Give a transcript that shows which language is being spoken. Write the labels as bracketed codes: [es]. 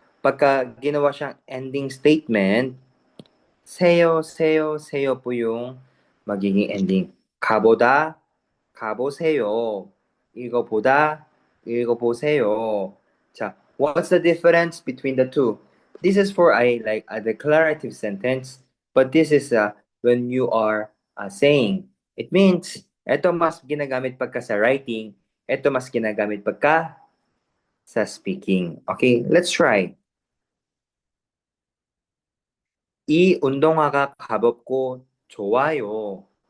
[tl] Pagka ginawa siyang ending statement, [ko] 세요, 세요, 세요 [tl] po yung magiging ending. [ko] 가보다, 가보세요. 읽어보다, 읽어보세요. [en] 자, what's the difference between the two? This is for a declarative sentence, but this is when you are saying. It means, [tl] ito mas ginagamit pagka sa writing, ito mas ginagamit pagka sa speaking. [en] Okay, let's try. [ko] 이 운동화가 가볍고 좋아요.